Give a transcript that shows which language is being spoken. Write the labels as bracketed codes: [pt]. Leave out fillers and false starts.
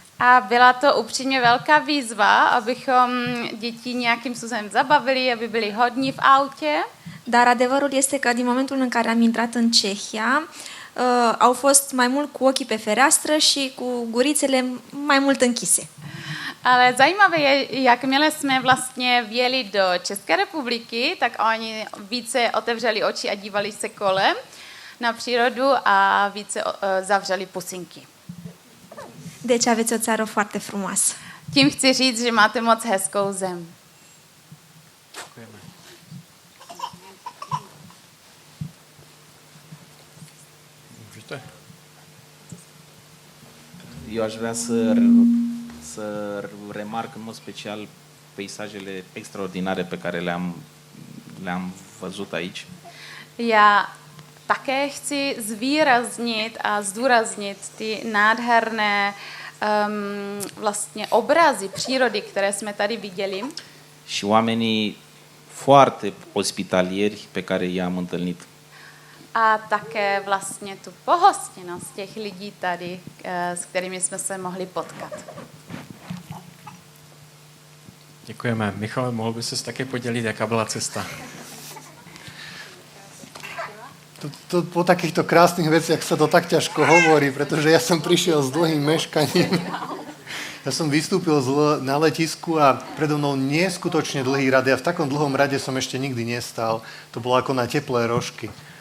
[cs] A byla to upřímně velká výzva, abychom děti nějakým způsobem zabavili, aby byli hodní v autě. [ro] Dar adevărul este că din momentul în care am intrat în Cehia, au fost mai mult cu ochii pe fereastră și cu gurițele mai mult închise. [cs] Ale zajímavé je, jakmile jsme vlastně vjeli do České republiky, tak oni více otevřeli oči a dívali se kolem na přírodu a více zavřeli pusinky. [ro] Deci aveți o țară foarte frumoasă. [cs] Tím chci říct, že máte moc hezkou zem. Můžete? [ro] Eu aș vrea să remarc în mod special peisajele extraordinare pe care le-am văzut aici. [cs] Já také chci zvýraznit a zdůraznit ty nádherné vlastně obrazy přírody, které jsme tady viděli. [ro] Și oamenii foarte ospitalieri pe care i-am întâlnit. [cs] A také vlastně tu pohostinnost těch lidí tady, s kterými jsme se mohli potkat. Děkujeme. Michale, mohl by ses také podělit, jaká byla cesta? [sk] Po takýchto krásnych veciach sa to tak ťažko hovorí, pretože ja som prišiel s dlhým meškaním. Ja som vystúpil na letisku a predo mnou neskutočne dlhý rad. Ja v takom dlhom rade som ešte nikdy nestal. To bolo ako na teplé rožky.